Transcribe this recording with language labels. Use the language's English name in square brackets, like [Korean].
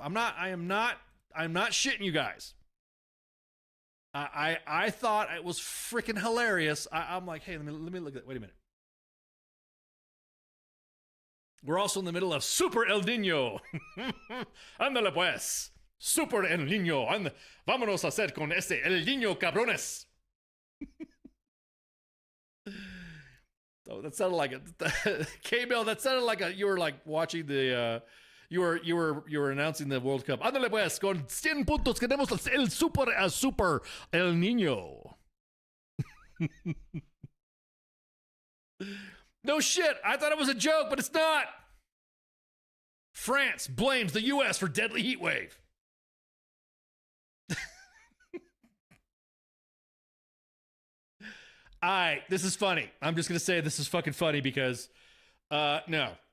[English] I'm not shitting you guys. I thought it was freaking hilarious. I'm like, hey, let me look at that. Wait a minute. We're also in the middle of Super El Niño. [Spanish] Ándale pues. Super El Niño. Vámonos a hacer con este El Niño cabrones. [English] Oh, that sounded like a K-Bell. That sounded like you were like watching the you were announcing the World Cup. [Spanish] Ándale pues, con 100 puntos queremos el super El Niño. [English] No shit. I thought it was a joke, but it's not. France blames the U.S. for deadly heat wave. This is funny. I'm just going to say this is fucking funny because, no.